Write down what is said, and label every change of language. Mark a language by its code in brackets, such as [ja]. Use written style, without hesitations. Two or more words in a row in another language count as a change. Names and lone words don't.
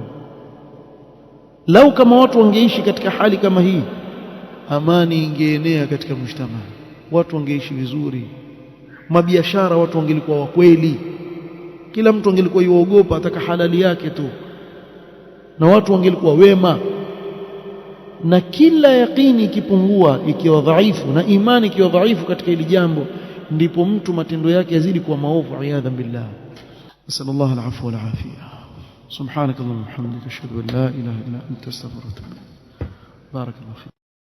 [sw] Lau kama watu wangeishi katika hali kama hii amani ingeenea katika mshtama, watu wangeishi vizuri, mabiashara watu wangelikuwa wa kweli, kila mtu angelikuwa yuogopa ataka halali yake tu, na watu wangelikuwa wema. Na kila yaqini ikipungua ikiwa dhaifu na imani ikiwa dhaifu katika hili jambo ndipo mtu matendo yake yazidi kuwa maovu [ar] عياذا بالله. صلى الله عليه وعافية. سبحانك اللهم وبحمدك أشهد أن لا إله إلا أنت أستغفرك وأتوب إليك. Barakallahu.